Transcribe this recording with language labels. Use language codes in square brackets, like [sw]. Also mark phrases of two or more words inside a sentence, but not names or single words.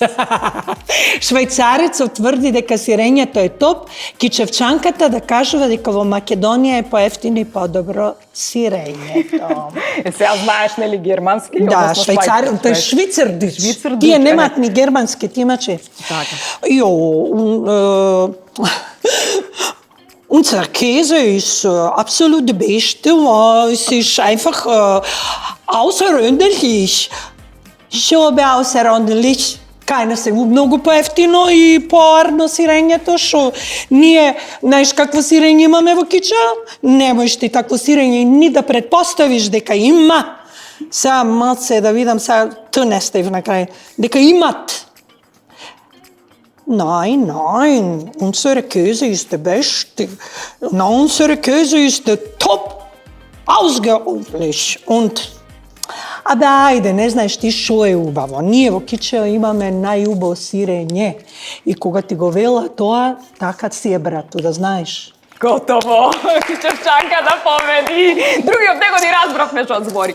[mk] Швајцарец утврди дека сирењето е топ, Кичевчанката да кажува дека во Македонија е поевтино и подобро сирењето. Сега знаеш нели германски? Да, швајцарец, тој швицердич. Тие немаат ни германски, ти имаче. Така. [de] Unser Käse ist absolut der beste, es ist einfach außerordentlich. [mk] Што бе außerordentlich? Кај се многу поевтино и поарно сирењето, што ние, знаеш какво сирење имаме во Кича? Не можеш ти такво сирење ни да предпоставиш дека има. Сега малце да видам, сега ту не стев на крај, дека имат. [de] Nein, unsere Käse ist der beste. Unsere Käse ist der top, ausgeordentlich. [mk] Абе, ајде, не знаеш ти шо е убаво. Ние во Кичево имаме најубаво сирење. И кога ти го вела тоа, така си е, брату, да знаеш. Готово! Кичевчанка да победи! Другиот него ни разбравме што збори.